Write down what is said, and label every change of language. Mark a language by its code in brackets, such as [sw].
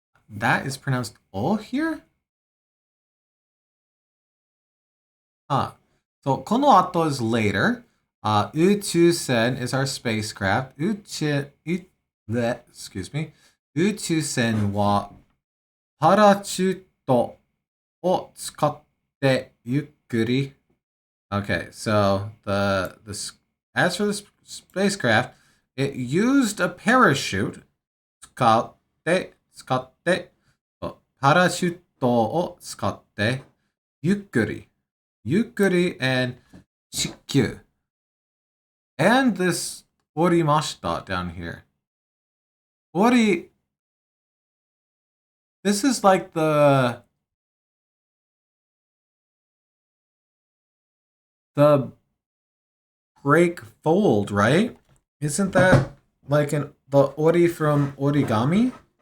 [en] That is pronounced O here? So この後 is later. 宇宙船 is our spacecraft. [ja] 宇宙船はパラシュートを使ってゆっくり。 [en] Okay, so as for the spacecraft, it used a parachute. [ja] 使ってパラシュートを使ってゆっくり and 地球 and this 降りました down here. [en] this is like the break fold, right? Isn't that like the ori from origami?